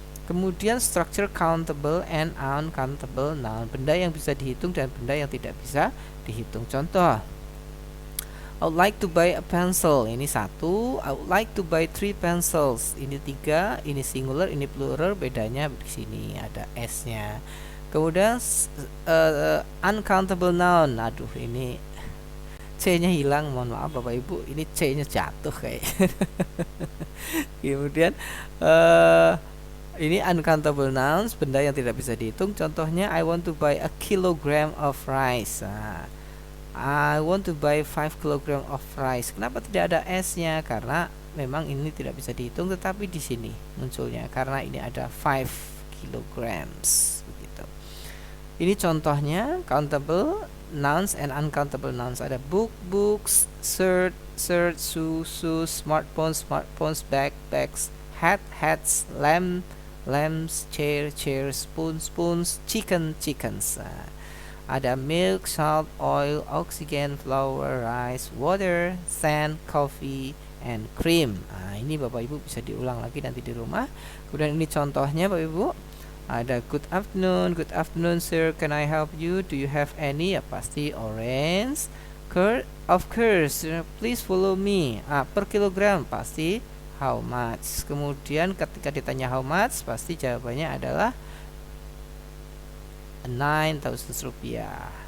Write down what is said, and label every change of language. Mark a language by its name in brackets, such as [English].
[Indonesian] Kemudian structure countable and uncountable noun, benda yang bisa dihitung dan benda yang tidak bisa dihitung. [English] Contoh, I would like to buy a pencil. [Indonesian] Ini 1. [English] I would like to buy 3 pencils. [Indonesian] Ini 3. Ini singular, ini plural. Bedanya di sini ada s-nya. Kemudian uncountable noun. Aduh, ini c-nya hilang. Mohon maaf Bapak Ibu. Ini c-nya jatuh kayak. Kemudian ini uncountable nouns, benda yang tidak bisa dihitung. [English] Contohnya, I want to buy a kilogram of rice. Nah, I want to buy 5 kg of rice. [Indonesian] Kenapa tidak ada s-nya? Karena memang ini tidak bisa dihitung, tetapi di sini munculnya karena ini ada 5 kilograms begitu. Ini contohnya countable nouns and uncountable nouns. [English] Ada book, books, shirt, shoes, smartphones, bag, bags, hat, hats, lamps, chair, spoons, chickens. Ada milk, salt, oil, oxygen, flour, rice, water, sand, coffee, and cream. [Indonesian] Nah, ini Bapak Ibu bisa diulang lagi nanti di rumah. Kemudian ini contohnya Bapak Ibu. [English] Ada good afternoon sir, can I help you? Do you have any? [Indonesian] Ya, pasti orange. [English] Of course, please follow me. [Indonesian] Per kilogram pasti [English] how much. [Indonesian] Kemudian ketika ditanya [English] how much, [Indonesian] pasti jawabannya adalah 9,000 rupiah.